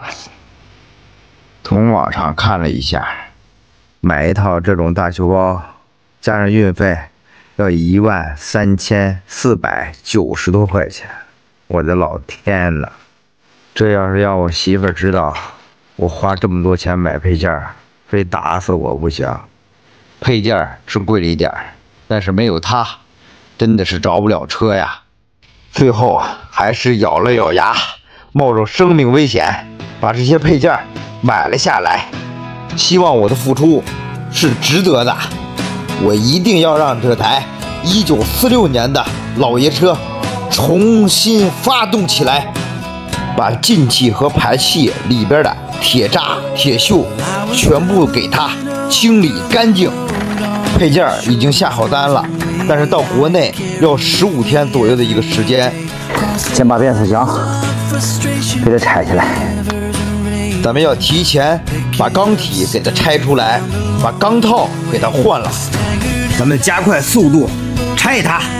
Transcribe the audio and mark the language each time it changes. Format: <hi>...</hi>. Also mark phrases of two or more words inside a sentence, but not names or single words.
<zh>從網上看了一下，買一套這種大修包，加上運費，要13490多塊錢，我的老天吶！這要是讓我媳婦知道我花這麼多錢買配件，非打死我不行。配件是貴了一點，但是沒有它，真的是着不了車呀。最後還是咬了咬牙，冒着生命危險把這些配件買了下來。希望我的付出是值得的。我一定要讓這台1946年的老爺車重新發動起來，把進氣和排氣裡邊的鐵渣、鐵鏽全部給它清理乾淨。配件已經下好單了，但是到國內要15天左右的一個時間。先把變速箱給它拆下來，咱們要提前把缸體給它拆出來，把缸套給它換了。咱們加快速度拆它。</zh>